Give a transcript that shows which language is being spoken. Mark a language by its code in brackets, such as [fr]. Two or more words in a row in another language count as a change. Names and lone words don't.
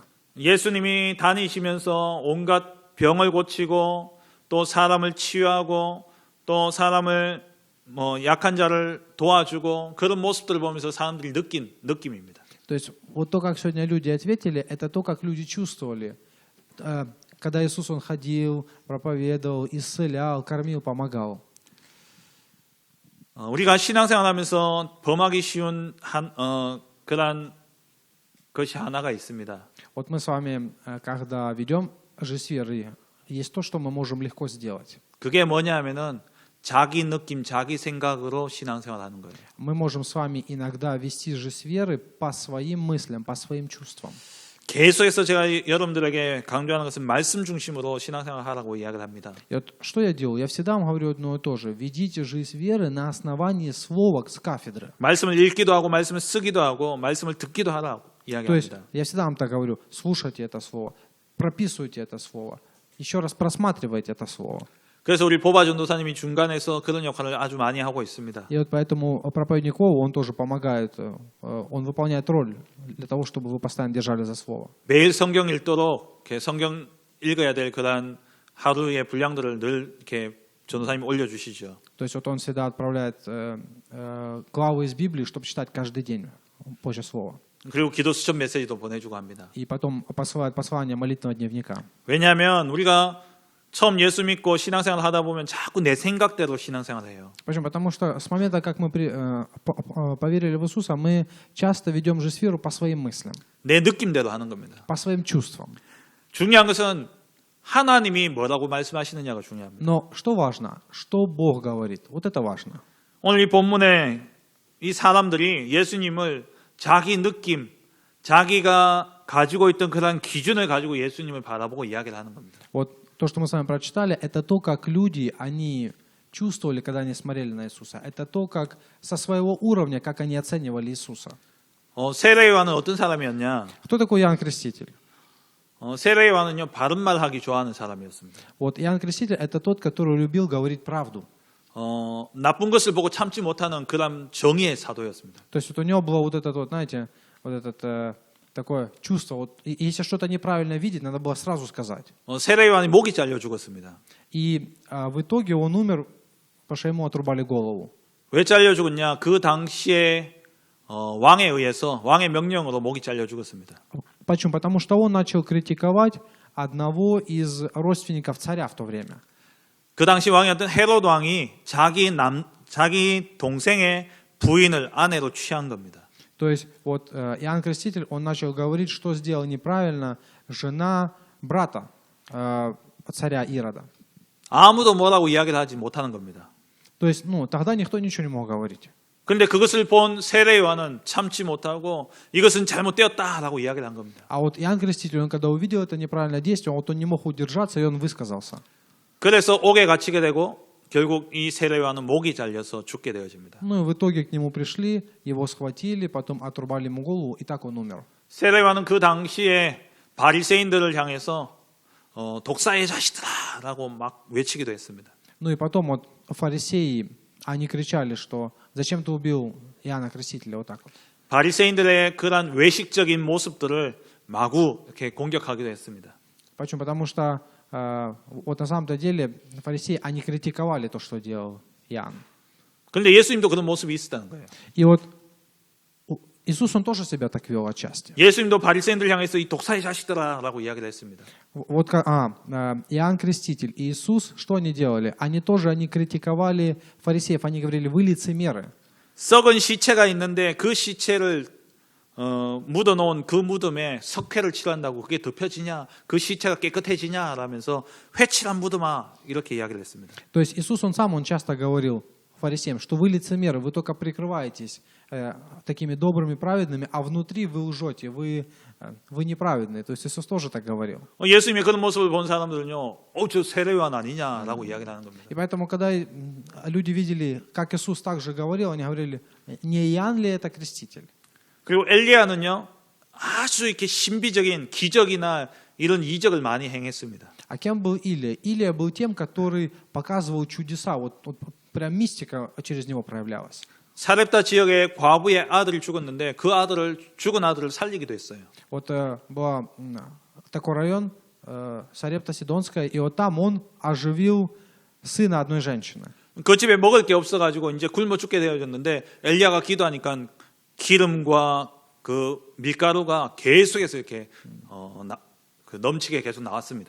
[ko] 예수님이 다니시면서 온갖 병을 고치고 또 사람을 치유하고 또 사람을 약한 자를 도와주고 그런 모습들을 보면서 사람들이 느낀 느낌입니다. [ru] То есть вот то, как сегодня люди ответили, это то, как люди чувствовали. Когда Иисус, Он ходил, проповедовал, исцелял, кормил, помогал. [ko] 우리가 신앙생활하면서 범하기 쉬운 그런 것이 하나가 있습니다. [ru] Вот мы с вами, когда ведем жизнь веры, есть то, что мы можем легко сделать. [ko] 그게 뭐냐면은 자기 느낌, 자기 생각으로 신앙생활하는 거예요. [ru] Мы можем с вами иногда вести жизнь веры по своим мыслям, по своим чувствам. [ko] 계속해서 제가 여러분들에게 강조하는 것은 말씀 중심으로 신앙생활 하라고 이야기를 합니다. [ru] И вот что я делаю? Я всегда вам говорю одно и то же. Ведите жизнь веры на основании слова с кафедры. [ko] 말씀을 읽기도 하고 말씀을 쓰기도 하고 말씀을 듣기도 하라고 [ru] То есть [ko] 이야기합니다. [ru] я всегда вам так говорю. Слушайте это слово, прописывайте это слово, еще раз просматривайте это слово. [ko] 그래서 우리 보바 전도사님이 중간에서 그런 역할을 아주 많이 하고 있습니다. [ru] И вот поэтому проповедник Вова, он тоже помогает, он выполняет роль для того, чтобы вы постоянно держали за слово. [ko] 매일 성경 읽도록 이렇게 성경 읽어야 될 그런 하루의 분량들을 늘 이렇게 전도사님이 올려주시죠. [ru] То есть вот он всегда отправляет главы из Библии, чтобы читать каждый день после слова. [ko] 그리고 기도 수첩 메시지도 보내주고 합니다. [ru] И потом посылает послание молитвенного дневника. [ko] 왜냐하면 우리가 처음 예수 믿고 신앙생활 하다 보면 자꾸 내 생각대로 신앙생활을 해요. [ru] Почему? Потому что с момента, как мы поверили в Иисуса, мы часто ведем жизнь веру по своим мыслям, [ko] 내 느낌대로 하는 겁니다. [ru] по своим чувствам. [ko] 중요한 것은 하나님이 뭐라고 말씀하시느냐가 중요합니다. [ru] Но что важно? Что Бог говорит? Вот это важно. [ko] 오늘 이 본문에 이 사람들이 예수님을 자기 느낌, 자기가 가지고 있던 그런 기준을 가지고 예수님을 바라보고 이야기를 하는 겁니다. [ru] Вот то, что мы с вами прочитали, это то, как люди, они чувствовали, когда они смотрели на Иисуса. Это то, как со своего уровня, как они оценивали Иисуса. [ko] 세례 요한은 어떤 사람이었냐? [ru] Кто такой Иоанн Креститель? [ko] 세례 요한은요 바른 말 하기 좋아하는 사람이었습니다. [ru] Вот Иоанн Креститель – это тот, который любил говорить правду. [ko] 나쁜 것을 보고 참지 못하는 그런 정의의 사도였습니다. [ru] То есть вот у него было вот это вот, знаете, вот это такое чувство. Вот, если что-то неправильно видеть, надо было сразу сказать. [ko] 세례 요한이 목이 잘려 죽었습니다. [ru] И в итоге он умер, потому что ему отрубали голову. [ko] 왜 잘려 죽었냐? 그 당시에 왕에 의해서 왕의 명령으로 목이 잘려 죽었습니다. [ru] Почему? Потому что он начал критиковать одного из родственников царя в то время. [ko] 그 당시 왕이었던 헤롯 왕이 자기 동생의 부인을 아내로 취한 겁니다. [ru] То есть вот Иоанн Креститель, он начал говорить, что сделал неправильно жена брата царя Ирода. [ko] 아무도 뭐라고 이야기를 하지 못하는 겁니다. [ru] То есть, тогда никто ничего не мог говорить. [ko] 그런데 그것을 본 세례 요한은 참지 못하고 이것은 잘못되었다라고 이야기를 한 겁니다. [ru] А вот Иоанн Креститель, он когда увидел это неправильное действие, вот он не мог удержаться, и он высказался. [ko] 그래서 옥에 갇히게 되고 결국 이 세례 요한은 목이 잘려서 죽게 되어집니다. [ru] Ну и в итоге к нему пришли, его схватили, потом отрубали ему голову, и так он умер. [ko] 세례 요한은 그 당시에 바리새인들을 향해서 독사의 자식들아라고 막 외치기도 했습니다. [ru] Ну и потом вот фарисеи, они кричали, что зачем ты убил Иоанна Крестителя, вот так вот. [ko] 바리새인들의 그런 외식적인 모습들을 마구 이렇게 공격하기도 했습니다. [ru] Почему? Потому что вот на самом-то деле фарисеи, они критиковали то, что делал Иоанн. [ko] 그런데 예수님도 그런 모습이 있었다는 거예요. [ru] И вот Иисус, он тоже себя так вел отчасти. [ko] 예수님도 바리새인들 향해서 이 독사의 자식들아라고 이야기를 했습니다. [ru] Вот Иоанн Креститель и Иисус, что они делали? Они критиковали фарисеев, они говорили, вы лицемеры. [ko] 썩은 시체가 있는데 그 시체를 묻어놓은 그 무덤에 석회를 칠한다고 그게 덮여지냐? 그 시체가 깨끗해지냐? 라면서 회칠한 무덤아 이렇게 이야기를 했습니다. [ru] То есть Иисус, он часто говорил фарисеям, что вы лицемеры, вы только прикрываетесь такими добрыми, праведными, а внутри вы лжете, вы неправедные. То есть Иисус тоже так говорил. [ko] 예수님의 그런 모습을 본 사람들은요, 저 세례 요한 아니냐라고 이야기를 하는 겁니다. [ru] И поэтому, когда люди видели, как Иисус также говорил, они говорили, не Иоанн ли это креститель? [ko] 그리고 엘리야는요, 아주 이렇게 신비적인 기적이나 이런 이적을 많이 행했습니다. [ru] А кем был Илия? Илия был тем, который показывал чудеса. Вот прям мистика через него проявлялась. [ko] 사렙다 지역의 과부의 아들이 죽었는데 그 죽은 아들을 살리기도 했어요. [ru] Вот был такой район, Сарепта Сидонская, и вот там он оживил сына одной женщины. [ko] 그 집에 먹을 게 없어가지고 이제 굶어 죽게 되어졌는데 엘리야가 기도하니까 기름과 그 밀가루가 계속해서 이렇게 넘치게 계속 나왔습니다.